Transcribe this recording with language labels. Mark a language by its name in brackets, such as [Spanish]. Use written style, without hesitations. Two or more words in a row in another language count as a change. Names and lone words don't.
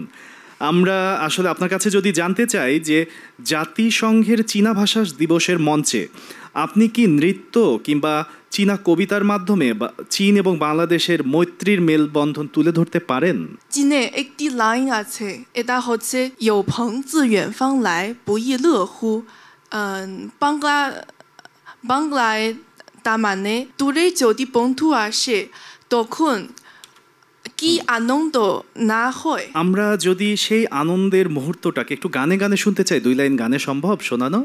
[Bangla] আমরা আসলে আপনার কাছে যদি জানতে চাই যে জাতিসংঘের চীনা ভাষা দিবসের মঞ্চে আপনি কি নৃত্য কিংবা চীনা কবিতার মাধ্যমে চীন এবং বাংলাদেশের মৈত্রীর মেলবন্ধন তুলে ধরতে পারেন? চীনে একটি লাইন আছে, এটা হচ্ছে [Chinese] "有朋自远方来，不亦乐乎"। [Bangla] বাংলায় তার মানে দূরে যদি বন্ধু আসে তখন কি আনন্দ না হয়। আমরা যদি সেই আনন্দের মুহূর্তটাকে একটু গানে গানে শুনতে চাই, 2 লাইন গানে সম্ভব শোনানো?